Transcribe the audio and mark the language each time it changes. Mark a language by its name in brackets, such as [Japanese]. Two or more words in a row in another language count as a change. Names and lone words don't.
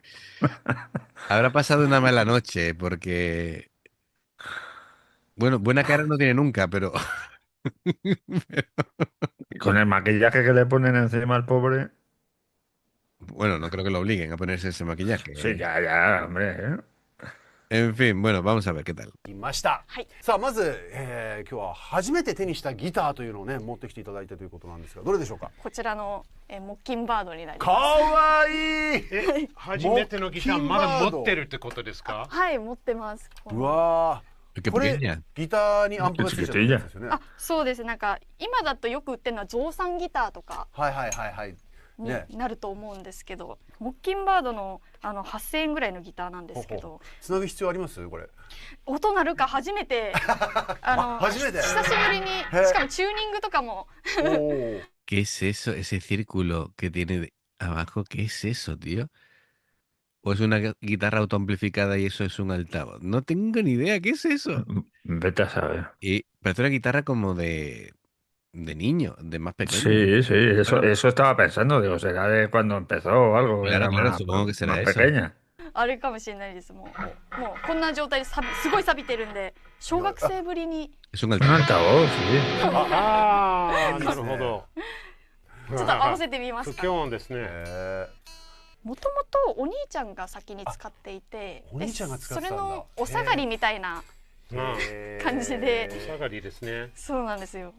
[Spanish] Habrá pasado una mala noche porque, bueno, buena cara no tiene nunca, pero Y con el maquillaje que le ponen encima al pobre. bueno, no creo que lo obliguen a ponerse ese maquillaje, Sí, ¿eh? ya, hombre, ¿eh? En fin, bueno, vamos a ver qué tal. [Japanese] いました。はい。さあ、まず、今日は初めて手にしたギターというのをね、持ってきていただいたということなんですが、どれでしょうか？こちらのモッキンバードになりかまわいい。初めてのギターまだ持ってるってことですか？す。はい持ってます。うわ [Spanish] Qué [Japanese] ー、これ [Spanish] pequeña. [Japanese] ギターにアンプがついちゃってるんですよね。あ、そうです。なんか今だとよく売ってるのは増産ギターとか。はいはいはいはい。にね、なると思うんですけど、モッキンバードの8000円ぐらいのギターなんですけど、つなぐ必要ありますこれ？音鳴るか初めて初めて。久しぶりに、しかもチューニングとかも。おー。 [Spanish] ¿Qué es eso? Ese círculo que tiene abajo, ¿qué es eso, tío? ¿O es una guitarra autoamplificada y eso es un altavoz? No tengo ni idea, ¿qué es eso? Vete a saber. Y parece una guitarra como de niño, de más pequeño. Sí, sí, eso, Claro, eso estaba pensando, digo, será de cuando empezó o algo, que claro, era claro, más, supongo que más será eso. pequeña. [Japanese] あれかもしれないです。もうこんな状態ですごい錆びてるんで、小学生ぶりに [Spanish] Es un Un altavoz. altavoz, sí. [Japanese] ああ、なるほど。ちょっと合わせてみまし不た。協和ですね。もともとお兄ちゃんが先に使っていて、お兄ちゃんが使ってたんだ。それのお下がりみたいな感じで、お下がりですね。そうなんですよ。